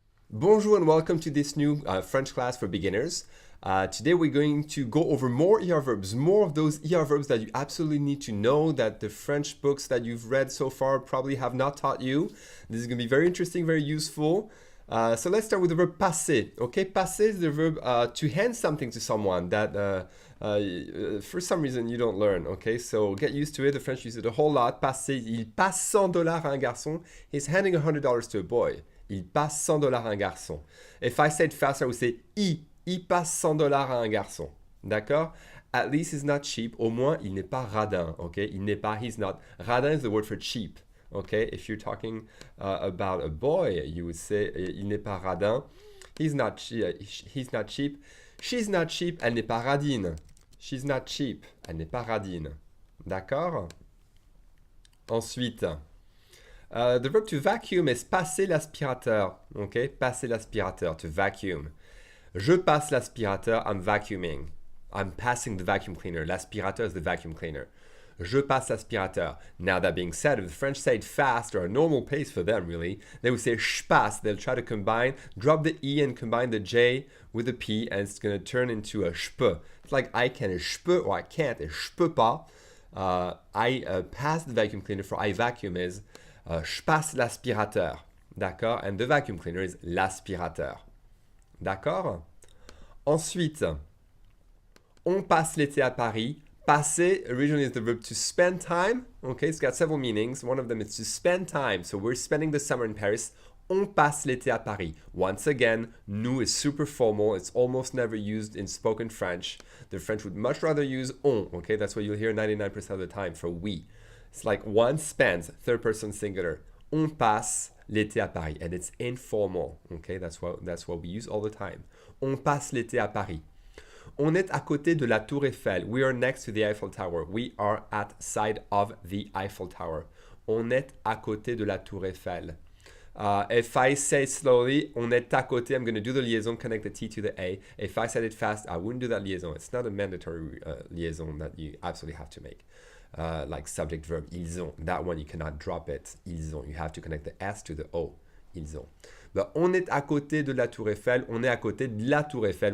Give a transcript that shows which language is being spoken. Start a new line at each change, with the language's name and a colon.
English: Bonjour and welcome to this new French class for beginners. Today we're going to go over more ER verbs, more of those ER verbs that you absolutely need to know that the French books that you've read so far probably have not taught you. This is going to be very interesting, very useful. So let's start with the verb passer. Okay, passer is the verb to hand something to someone that for some reason you don't learn. Okay, so get used to it. The French use it a whole lot.
French: Passer, il passe $100 à un garçon.
English: He's handing $100 to a boy.
French: Il passe $100 à un garçon.
English: If I said faster, I would say
French: il passe $100 à un garçon. D'accord?
English: At least he's not cheap.
French: Au moins, il n'est pas radin.
English: Okay?
French: Il n'est pas,
English: he's not. Radin is the word for cheap. Okay? If you're talking about a boy, you would say
French: il n'est pas radin.
English: He's not cheap. She's not cheap.
French: Elle n'est pas radine.
English: She's not cheap. Elle n'est pas radine.
French: D'accord? Ensuite,
English: the verb to vacuum is
French: passer l'aspirateur.
English: Okay?
French: Passer l'aspirateur,
English: to vacuum.
French: Je passe l'aspirateur,
English: I'm vacuuming. I'm passing the vacuum cleaner. L'aspirateur is the vacuum cleaner.
French: Je passe l'aspirateur.
English: Now that being said, if the French say it fast or a normal pace for them really, they would say
French: je passe.
English: They'll try to combine, drop the E and combine the J with the P and it's going to turn into a
French: je peux.
English: It's like I can,
French: je peux,
English: or I can't,
French: je peux pas.
English: I pass the vacuum cleaner for I vacuum is
French: je passe l'aspirateur. D'accord?
English: And the vacuum cleaner is l'aspirateur.
French: D'accord? Ensuite, on passe l'été à Paris.
English: Passer originally is the verb to spend time. Okay, it's got several meanings. One of them is to spend time. So we're spending the summer in Paris.
French: On passe l'été à Paris.
English: Once again, nous is super formal. It's almost never used in spoken French. The French would much rather use on. Okay, that's what you'll hear 99% of the time for we. It's like one spends, third person singular.
French: On passe l'été à Paris.
English: And it's informal. Okay, that's what we use all the time.
French: On passe l'été à Paris. On est à côté de la Tour Eiffel.
English: We are next to the Eiffel Tower. We are at side of the Eiffel Tower.
French: On est à côté de la Tour Eiffel.
English: If I say slowly,
French: on est à côté,
English: I'm going to do the liaison, connect the T to the A. If I said it fast, I wouldn't do that liaison. It's not a mandatory liaison that you absolutely have to make. Like subject verb,
French: ils ont.
English: That one you cannot drop it.
French: Ils ont.
English: You have to connect the S to the O. Ils ont.
French: But on est à côté de la Tour Eiffel. On est à côté de la Tour Eiffel.